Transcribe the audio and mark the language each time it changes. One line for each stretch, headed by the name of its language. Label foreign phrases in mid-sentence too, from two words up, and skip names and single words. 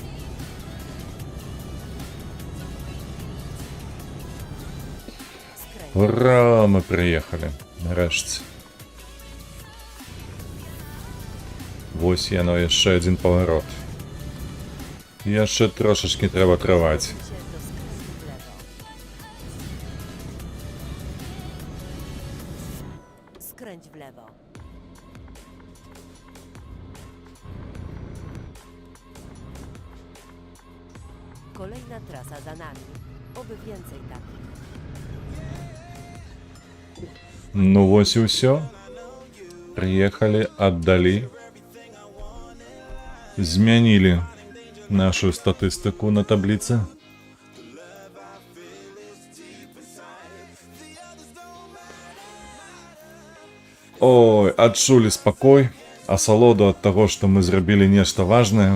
Polish: Skręć.
Russian: Ура, мы приехали.
Ukrainian: Нарешті.
Belarusian: Вось яно, яшчэ адзін паварот. Яшчэ трошачкі трэба трываць.
Polish: Się do skrętu w lewo. Skręć w lewo. Kolejna trasa za nami. Oby więcej takich.
Belarusian: Ну вось і ўсё. Прыехалі, аддалі. Змянілі нашу статыстыку на табліцы. Ой, адчулі спакой, асалоду ад таго, што мы зрабілі нешта важнае.